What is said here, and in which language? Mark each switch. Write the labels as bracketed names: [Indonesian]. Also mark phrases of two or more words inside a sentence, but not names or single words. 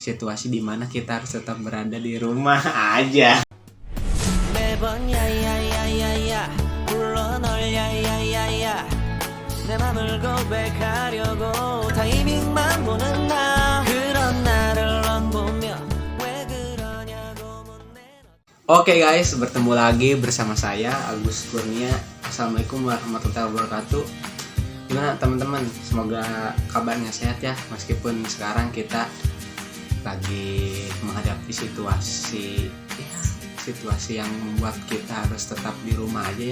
[Indonesian] situasi di mana kita harus tetap berada di rumah aja. [Korean] 매번 야야야야야 불러 널 야야야야 내 맘을 고백하려고 타이밍만 보는 나 그런 나를 넌 보며 왜 그러냐고 묻네. [Indonesian] Oke guys, bertemu lagi bersama saya Agus Kurnia. [Arabic] السلام عليكم ورحمة الله وبركاته. [Indonesian] Gimana teman-teman? Semoga kabarnya sehat ya, meskipun sekarang kita lagi menghadapi situasi yang membuat kita harus tetap di rumah aja ya.